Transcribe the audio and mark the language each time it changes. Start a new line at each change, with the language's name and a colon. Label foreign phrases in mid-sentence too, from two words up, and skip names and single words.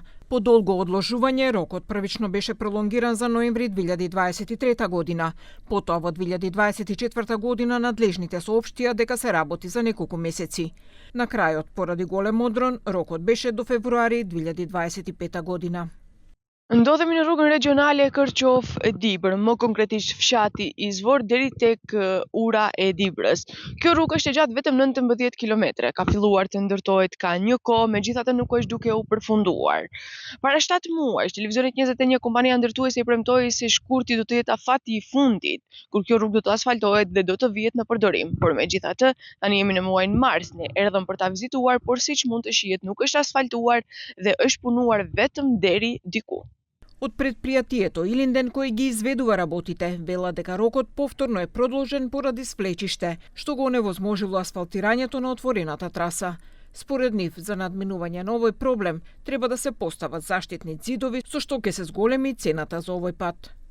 Macedonian: По долго одложување, рокот првично беше пролонгиран за ноември 2023 година. Потоа во 2024 година надлежните соопштија дека се работи за неколку месеци. На крајот, поради голем одрон, рокот беше до февруари 2025 година.
Albanian: Ndodhemi në rrugën regionale Kërqov-Dibër, më konkretisht fshati Izvor deri tek ura e Dibrës. Kjo rrugë është e gjatë vetëm 19 kilometre, ka filluar të ndërtohet ka një kohë, megjithatë nuk është duke u përfunduar. Para 7 muajsh, Televizionit 21, kompania ndërtuese i premtoi se shkurti do të jetë afati i fundit, kur kjo rrugë do të asfaltohet dhe do të vihet në përdorim. Por megjithatë, tani jemi në muajin mars, ne erdhëm për ta vizituar, por siç mund të shihet nuk është asfaltuar dhe është punuar vetëm deri diku.
Macedonian: Од предпријатието Илинден кој ги изведува работите, вела дека рокот повторно е продолжен поради свлечиште, што го оневозможило асфалтирањето на отворената траса. Според нив, за надминување на овој проблем, треба да се постават заштитни ѕидови, со што ќе се зголеми цената за овој пат.